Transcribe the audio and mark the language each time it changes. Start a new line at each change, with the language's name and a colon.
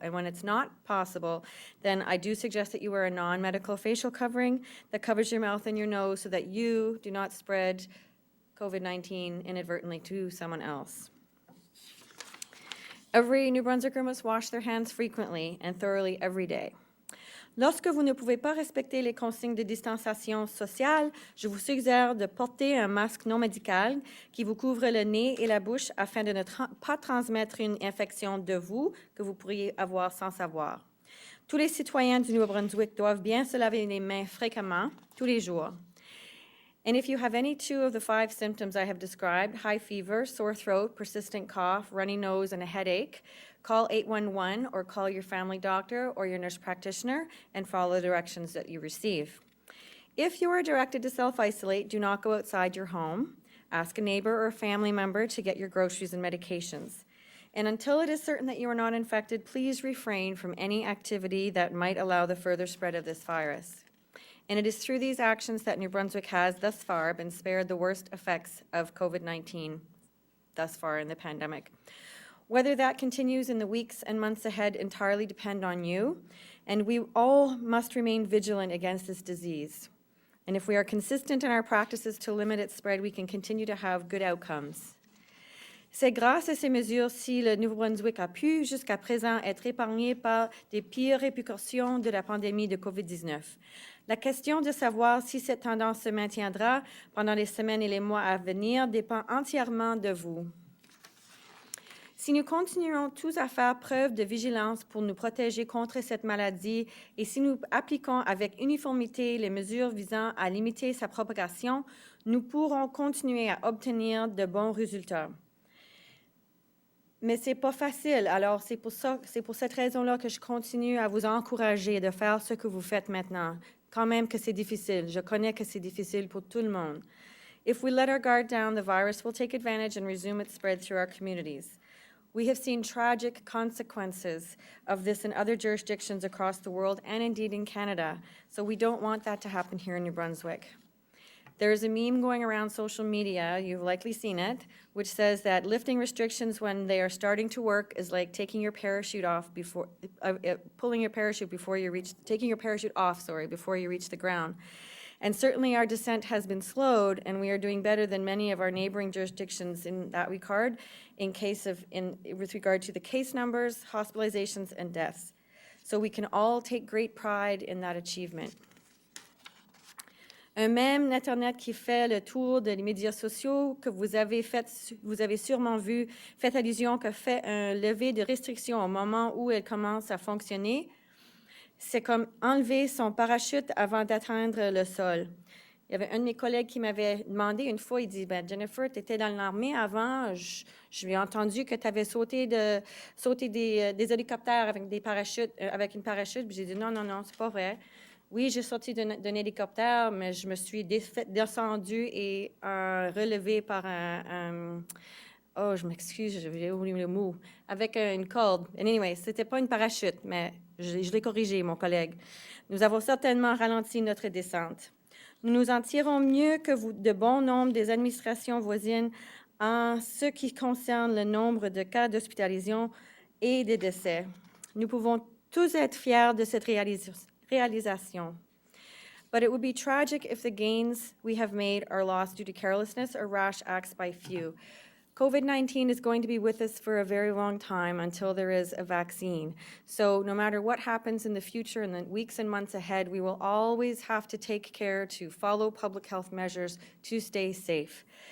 English: And when it's not possible, then I do suggest that you wear a non-medical facial covering that covers your mouth and your nose so that you do not spread COVID-19 inadvertently to someone else. Every New Brunswicker must wash their hands frequently and thoroughly every day.
French: Lorsque vous ne pouvez pas respecter les consignes de distanciation sociale, je vous suggère de porter un masque non médical qui vous couvre le nez et la bouche afin de ne pas transmettre une infection de vous que vous pourriez avoir sans savoir. Tous les citoyens du Nouveau-Brunswick doivent bien se laver les mains fréquemment, tous les jours.
English: And if you have any 2 of the 5 symptoms I have described, high fever, sore throat, persistent cough, runny nose, and a headache, call 811 or call your family doctor or your nurse practitioner and follow the directions that you receive. If you are directed to self-isolate, do not go outside your home. Ask a neighbor or a family member to get your groceries and medications. And until it is certain that you are not infected, please refrain from any activity that might allow the further spread of this virus. And it is through these actions that New Brunswick has thus far been spared the worst effects of COVID-19 thus far in the pandemic. Whether that continues in the weeks and months ahead entirely depend on you, and we all must remain vigilant against this disease. And if we are consistent in our practices to limit its spread, we can continue to have good outcomes.
French: C'est grâce à ces mesures si le Nouveau-Brunswick a pu, jusqu'à présent, être épargné par des pires répercussions de la pandémie de COVID-19. La question de savoir si cette tendance se maintiendra pendant les semaines et les mois à venir dépend entièrement de vous. Si nous continuons tous à faire preuve de vigilance pour nous protéger contre cette maladie et si nous appliquons avec uniformité les mesures visant à limiter sa propagation, nous pourrons continuer à obtenir de bons résultats. Mais ce n'est pas facile, alors c'est pour cette raison-là que je continue à vous encourager de faire ce que vous faites maintenant. Quand même que c'est difficile, je connais que c'est difficile pour tout le monde.
English: If we let our guard down, the virus will take advantage and resume its spread through our communities. We have seen tragic consequences of this in other jurisdictions across the world and indeed in Canada, so we don't want that to happen here in New Brunswick. There is a meme going around social media, you've likely seen it, which says that lifting restrictions when they are starting to work is like taking your parachute off before, taking your parachute off, before you reach the ground. And certainly our descent has been slowed, and we are doing better than many of our neighboring jurisdictions in that regard, with regard to the case numbers, hospitalizations, and deaths. So we can all take great pride in that achievement.
French: Un mème Internet qui fait le tour des médias sociaux que vous avez sûrement vu, fait allusion que fait un lever de restriction au moment où elle commence à fonctionner. C'est comme enlever son parachute avant d'atteindre le sol. Il y avait un de mes collègues qui m'avait demandé une fois, il dit, Jennifer, tu étais dans l'armée avant, je lui ai entendu que tu avais sauté des hélicoptères avec avec une parachute. Puis j'ai dit, non, c'est pas vrai. Oui, j'ai sauté d'un hélicoptère, mais je me suis descendue et relevée par je m'excuse, j'ai oublié le mot, avec une corde.
English: And anyway,
French: c'était pas une parachute, mais je l'ai corrigé, mon collègue. Nous avons certainement ralenti notre descente. Nous nous en tirons mieux que de bon nombre des administrations voisines en ce qui concerne le nombre de cas d'hospitalisation et de décès. Nous pouvons tous être fiers de cette réalisation.
English: But it would be tragic if the gains we have made are lost due to carelessness or rash acts by few. COVID-19 is going to be with us for a very long time until there is a vaccine. So no matter what happens in the future, in the weeks and months ahead, we will always have to take care to follow public health measures to stay safe.